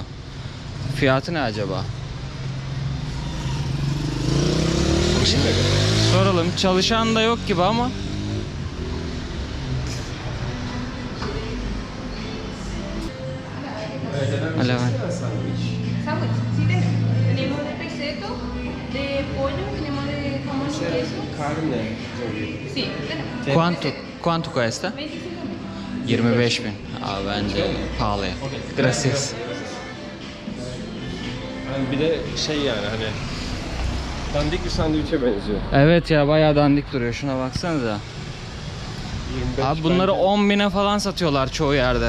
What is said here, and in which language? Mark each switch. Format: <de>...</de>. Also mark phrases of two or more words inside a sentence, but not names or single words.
<tr>Fiyatı ne acaba? Soralım. Çalışan da yok gibi ama. Hala var. Sandviç.</tr> <es>Sándwich, sí tenemos de peseto, de pollo, tenemos de jamón y queso. Karne. Sí, tenemos. Quanto cuesta? 25.000. 25.000.</es> <tr>Aa, bence pahalı. Gracias. Yani bir de yani hani dandik bir sandviçe benziyor. Evet ya, bayağı dandik duruyor. Şuna baksanıza. 25 Abi bunları bence, 10.000'e falan satıyorlar çoğu yerde.</tr>